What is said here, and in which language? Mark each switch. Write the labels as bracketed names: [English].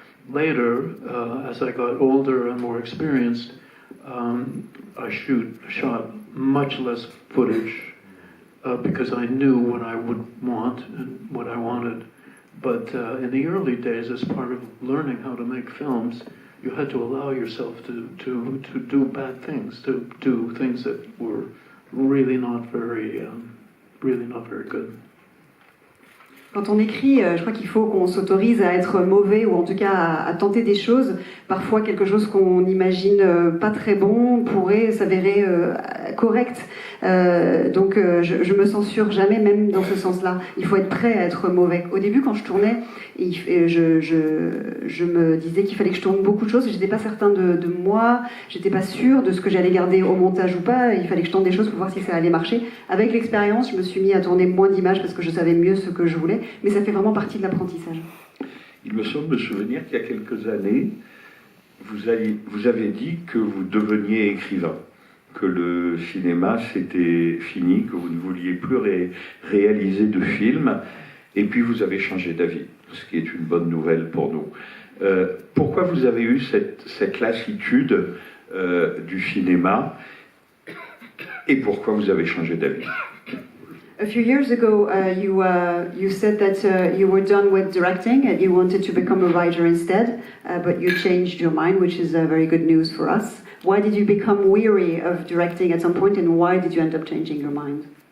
[English] Later, as I got older and more experienced, I shot much less footage because I knew what I would want and what I wanted. But in the early days, as part of learning how to make films, you had to allow yourself to do bad things, to do things that were really not very good. [French] Quand on écrit, je crois qu'il faut qu'on s'autorise à être mauvais, ou en tout cas à tenter des choses. Parfois, quelque chose qu'on imagine pas très bon pourrait s'avérer correcte. Donc je me censure jamais, même dans ce sens-là. Il faut être prêt à être mauvais. Au début, quand je tournais, je me disais qu'il fallait que je tourne beaucoup de choses. J'étais pas certain de moi, j'étais pas sûre de ce que j'allais garder au montage ou pas. Il fallait que je tente des choses pour voir si ça allait marcher. Avec l'expérience, je me suis mis à tourner moins d'images parce que je savais mieux ce que je voulais. Mais ça fait vraiment partie de l'apprentissage. Il me semble me souvenir qu'il y a quelques années, vous avez dit que vous deveniez écrivain, que le cinéma c'était fini, que vous ne vouliez plus réaliser de films, et puis vous avez changé d'avis, ce qui est une bonne nouvelle pour nous. Pourquoi vous avez eu cette lassitude du cinéma, et pourquoi vous avez changé d'avis? [English] A few years ago, you said that you were done with directing and you wanted to become a writer instead, but you changed your mind, which is very good news for us. Why did you become weary of directing at some point, and why did you end up changing your mind?